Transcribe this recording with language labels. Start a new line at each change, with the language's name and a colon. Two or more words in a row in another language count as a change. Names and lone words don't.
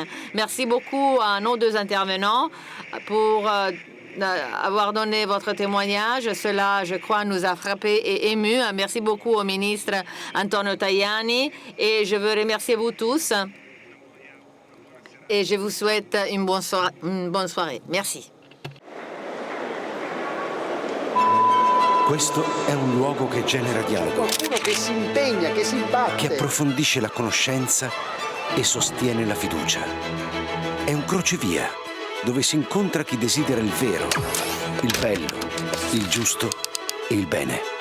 French: Merci beaucoup à nos deux intervenants pour avoir donné votre témoignage. Cela, je crois, nous a frappés et émus. Merci beaucoup au ministre Antonio Tajani et je veux remercier vous tous. Et je vous souhaite une bonne soirée. Merci.
Italian: Questo è un luogo che genera dialogo, Qualcuno che si impegna, che si batte. che approfondisce la conoscenza e sostiene la fiducia. È un crocevia dove si incontra chi desidera il vero, il bello, il giusto e il bene.